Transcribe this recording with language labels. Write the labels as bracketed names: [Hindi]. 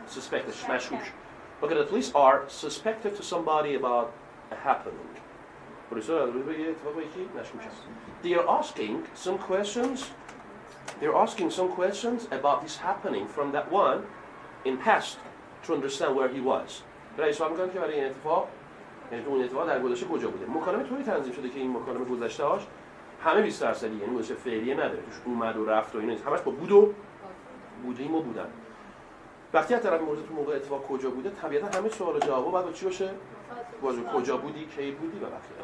[English] Suspected مشکوک. Okay, the police are suspected to somebody about a happening. [Persian] پلیس ها روی یه اتفاقی که مشکوک است. [English] They are asking some questions. They're asking some questions about this happening from that one in past to understand where he was. [Persian] برای سوال می‌کنن که برای این اتفاق یعنی اون اتفاق در گذشته کجا بوده. مکالمه طوری تنظیم شده که این مکالمه گذشته‌هاش همه 20% یعنی گذشته فعلیه نداره. توش اومد و رفت و اینا نیست. همش با بود و بودیم و بودن. وقتی از طرف مورد تو موقع اتفاق کجا بوده طبیعتا همه سوال و جواب بعد با چی باشه؟ باز کجا بودی، کی بودی و بقیه.